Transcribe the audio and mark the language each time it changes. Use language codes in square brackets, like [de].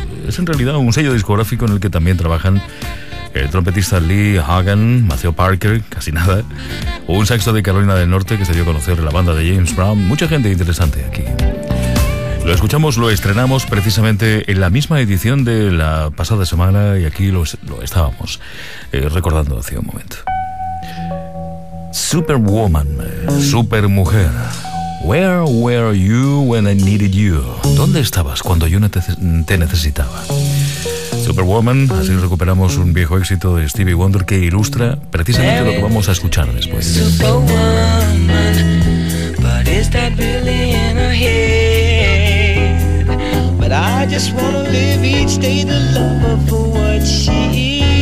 [es] Es en realidad un sello discográfico en el que también trabajan el trompetista Lee Hagan, Matthew Parker, casi nada, un saxo de Carolina del Norte que se dio a conocer la banda de James Brown, mucha gente interesante aquí. Lo escuchamos, lo estrenamos precisamente en la misma edición de la pasada semana y aquí lo estábamos recordando hace un momento. Superwoman, supermujer. [en] Where were you when I needed you? [es] ¿Dónde estabas cuando yo te necesitaba? Superwoman, así recuperamos un viejo éxito de Stevie Wonder que ilustra precisamente lo que vamos a escuchar después. [en] Superwoman, but is that really in her head? But I just wanna live each day the lover for what she is.